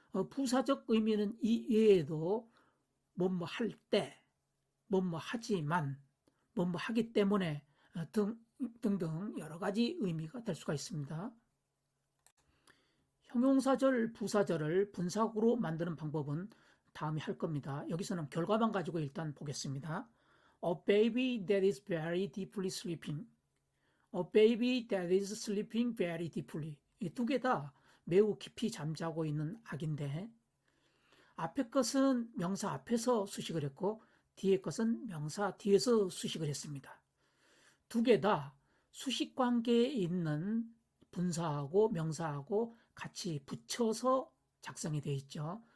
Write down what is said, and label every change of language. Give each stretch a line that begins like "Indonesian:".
Korean: 부사적 의미는 이 외에도 뭐뭐 할 때, 뭐뭐 하지만, 뭐뭐 하기 때문에 등등 여러 가지 의미가 될 수가 있습니다. 형용사절, 부사절을 분사구로 만드는 방법은 다음에 할 겁니다. 여기서는 결과만 가지고 일단 보겠습니다.
English: A baby that is very deeply sleeping. A baby that is sleeping very deeply.
Korean: 이 두 개 다 매우 깊이 잠자고 있는 아기인데, 앞에 것은 명사 앞에서 수식을 했고 뒤에 것은 명사 뒤에서 수식을 했습니다. 두 개 다 수식 관계에 있는 분사하고 명사하고 같이 붙여서 작성이 되어 있죠.